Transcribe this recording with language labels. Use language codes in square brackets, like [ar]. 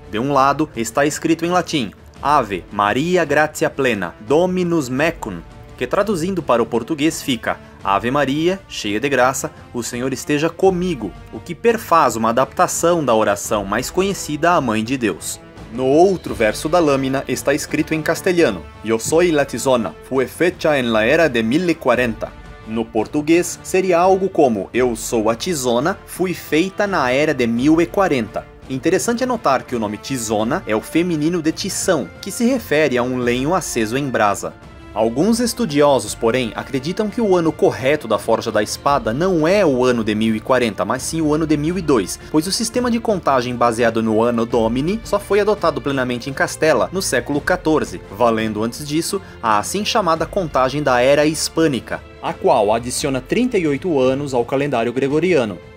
[pt] De um lado está escrito em latim, [la] Ave Maria Gratia Plena, Dominus Mecum, [pt] que traduzindo para o português fica, Ave Maria, cheia de graça, o Senhor esteja comigo, o que perfaz uma adaptação da oração mais conhecida à Mãe de Deus. No outro verso da lâmina está escrito em castelhano, [es] Yo soy la Tizona, fue fecha en la era de 1040. [pt] No português seria algo como Eu sou a Tizona, fui feita na era de 1040. Interessante é notar que o nome Tizona é o feminino de tição, que se refere a um lenho aceso em brasa. Alguns estudiosos, porém, acreditam que o ano correto da forja da espada não é o ano de 1040, mas sim o ano de 1002, pois o sistema de contagem baseado no Anno Domini só foi adotado plenamente em Castela no século XIV, valendo antes disso a assim chamada contagem da Era Hispânica, a qual adiciona 38 anos ao calendário gregoriano.